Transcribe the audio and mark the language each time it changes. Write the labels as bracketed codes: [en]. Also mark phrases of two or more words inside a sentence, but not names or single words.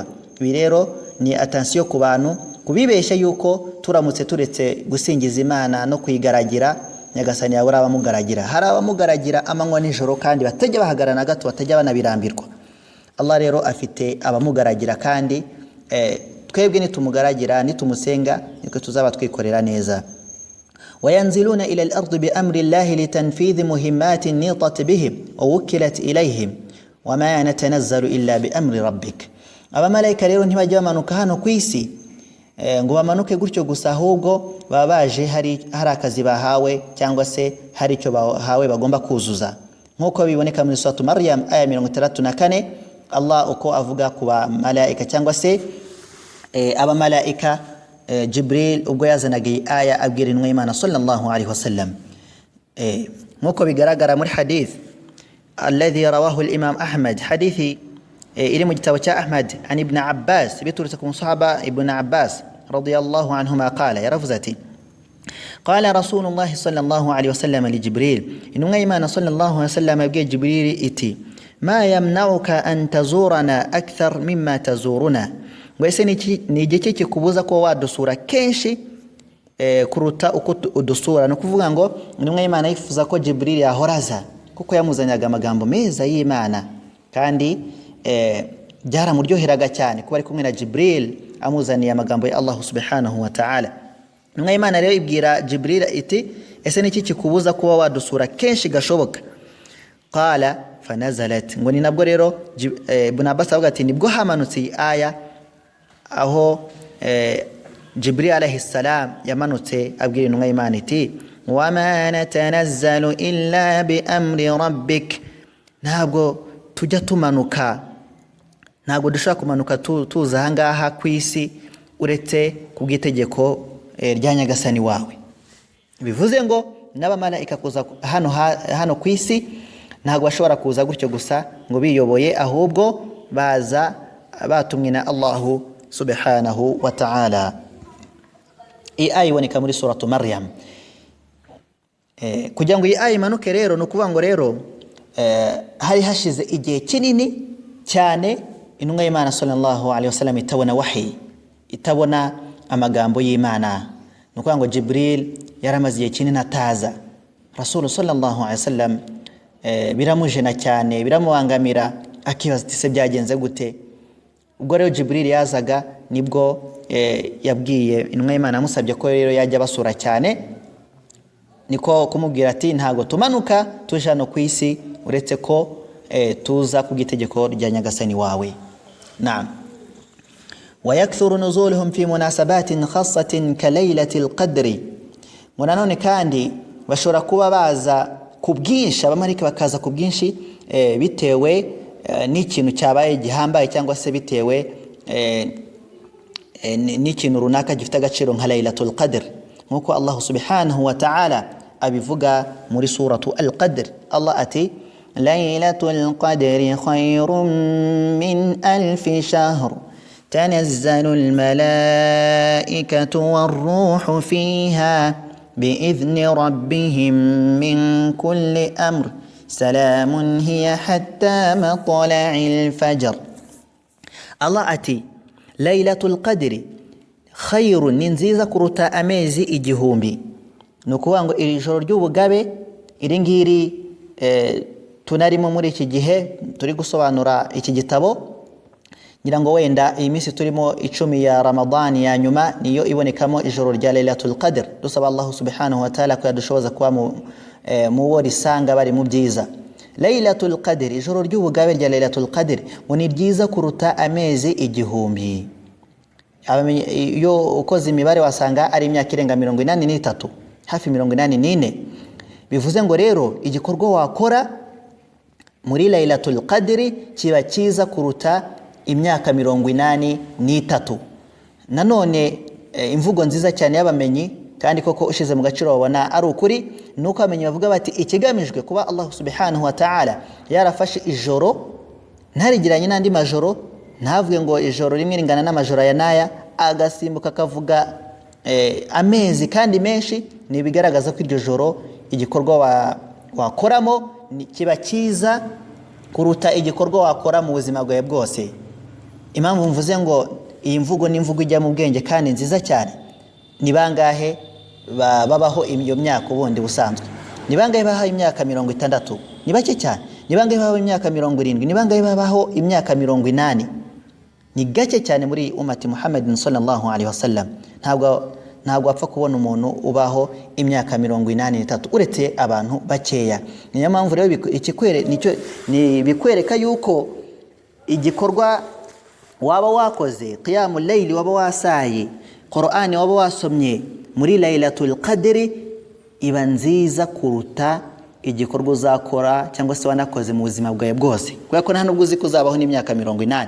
[rw] Ibi rero ni attention ku bantu kubibesha yuko turamutse turetse gusingiza Imana no kuyigaragira, nyagasani yawe abamugaragira. Hari abamugaragira amanywa nijoro kandi batajya bahagarana gato, batajya banabirambirwa. Allah rero afite abamugaragira, kandi twebwe nitumugaragira nitumusenga niko tuzaba twikorera neza. [ar] وينزلون إلى الأرض بأمر الله لتنفيذ مهمات نيطت بهم ووكلت إليهم وما نتنزل إلا بأمر ربك. [rw] Abamalayika rero ntibajya bamanuka hano kwisi ngo bamanuke gutyo gusa, ahubwo baba baje hari akazi bahawe cyangwa se hari icyo bahawe bagomba kuzuza, nkuko biboneka muri suratu Maryam aya 34. Allah uko avuga ku bamalayika cyangwa se abamalayika Jibril ubwo yazanaga aya abwira intumwa y'Imana [ar] صلى الله عليه وسلم, [rw] nkuko bigaragara muri [ar] حديث الذي رواه الإمام أحمد, [rw] hadithi iri mu gitabo cya Ahmad an Ibn Abbas biturutse ku sahaba Ibn Abbas [ar] رضي الله عنهما قال, [rw] yaravuze ati [ar] قال رسول الله صلى الله عليه وسلم لجبريل, [rw] intumwa y'Imana [ar] صلى الله عليه وسلم [rw] yabwiye Jibril iti [ar] ما يمنعك أن تزورنا أكثر مما تزورنا, [rw] ngwese ni igiki kikubuza ko wadusura kenshi kuruta uko udusura. No kuvuga ngo intumwa y'Imana yifuza ko Jibril yahoraza kuko yamuzanyaga amagambo meza y'Imana, kandi byaramuryoheraga cyane kuba ari kumwe na Jibril amuzaniye amagambo ya Allah [ar] سبحانه وتعالى. [rw] Intumwa y'Imana rero ibwira Jibril iti ese niki kikubuza kuba wadusura kenshi gashoboka? [ar] قال فنزلت, [rw] ngo ni nabwo rero Ibn Abbas avuga ati nibwo hamanutse aya aho Jibril [ar] عليه السلام [rw] yamanutse abwira intumwa y'Imana iti [ar] وما نتنزل إلا بأمر ربك, [rw] ntabwo tujya tumanuka, ntabwo dushaka kumanuka tuza ahangaha kwisi uretse kubw'itegeko rya Nyagasani wawe. Bivuze ngo n'abamalayika kuza hano kwisi ntabwo bashobora kuza gutyo gusa ngo biyoboye, ahubwo baza batumwe na Allah [ar] سبحانه وتعالى. [rw] Iyi aya iboneka muri suratu Maryam. Kugira ngo iyi aya imanuke rero no kuvuga ngo rero hari hashize igihe kinini cyane intumwa y'Imana [ar] صلى الله عليه وسلم [rw] itabona wahi, itabona amagambo y'Imana. No kuvuga ngo Jibril yaramaze igihe kinini ataza. Rasul [ar] صلى الله عليه وسلم [rw] biramujena cyane, biramubangamira, akibaza ati se byagenze gute? Ubwo rero Jibril yazaga nibwo yabwiye intumwa y'Imana amusabye ko rero yajya basura cyane, niko kumubwira ati ntago tumanuka tuje hano kwisi uretse ko tuza kubw'itegeko rya Nyagasani wawe. Naam. [ar] ويكثر نزولهم في مناسبات خاصة كليلة القدر. [rw] Munanone kandi bashobora kuba baza kubwinshi, abamarika bakaza kubwinshi bitewe n'ikintu cyabaye gihambaye cyangwa se bitewe n'ikintu runaka gifite agaciro nka Laylatul Qadr, nkuko Allah [ar] سبحانه وتعالى [rw] abivuga muri suratu Al-Qadr. [ar] Allah ati ليلة القدر خير من ألف شهر تنزل الملائكة والروح فيها بإذن ربهم من كل أمر سلام هي حتى مطلع الفجر. Allah ati ليلة القدر خير, [rw] ni nziza kuruta amezi igihumbi. No kuvuga ngo iri joro ry'ubugabe iri ngiri tunarimo muri iki gihe turi gusobanura iki gitabo, ngira ngo wenda iyi minsi turimo 10 ya Ramadan ya nyuma niyo ibonekamo ijoro rya Laylatul Qadr. Dusaba Allah [ar] سبحانه وتعالى [rw] ko yadushoboza kuba mu wori sanga bari mu byiza. Laylatul Qadr, ijoro ry'ubugabe rya Laylatul Qadr ngo ni byiza kuruta amezi igihumbi. Iyo ukoze imibare wasanga ari imyaka irenga 83, hafi 84. Bivuze ngo rero igikorwa wakora muri Laylatul Qadr kiba cyiza kuruta imyaka 83. Nanone imvugo nziza cyane y'abamenyi, kandi koko ushize mu gaciro babona ari ukuri, nuko abamenyi bavuga bati ikigamijwe kuba Allah [ar] سبحانه وتعالى [rw] yarafashe ijoro ntarigiranye n'andi majoro, ntavuge ngo ijoro rimwe ringana n'amajoro ya naya, agasimbuka kavuga amezi kandi menshi, ni bigaragaza ko iryo joro igikorwa wakoramo kiba cyiza kuruta igikorwa wakora mu buzima bwawe bwose. Impamvu mvuze ngo iyi mvugo ni imvugo ijya mu bwenge kandi nziza cyane. Ni bangahe babaho iyo myaka ubundi busanzwe? Ni bangahe babaho imyaka 60? Ni bake cyane. Ni bangahe babaho imyaka 70? Ni bangahe babaho imyaka 80? Ni gake cyane muri [ar] أمة محمد صلى الله عليه وسلم. [rw] ntabwo apfa kubona umuntu ubaho imyaka 83 uretse abantu bakeya. Niyo mpamvu rero bikwereka yuko igikorwa waba wakoze [ar] قيام الليل, [rw] waba wasaye Qur'ani, waba wasomye muri Laylatul Qadri, iba nziza kuruta igikorwa uzakora cyangwa se wanakoze mu buzima bwawe bwose, kubera ko nta nubwo uzi kuzabaho n'imyaka 80.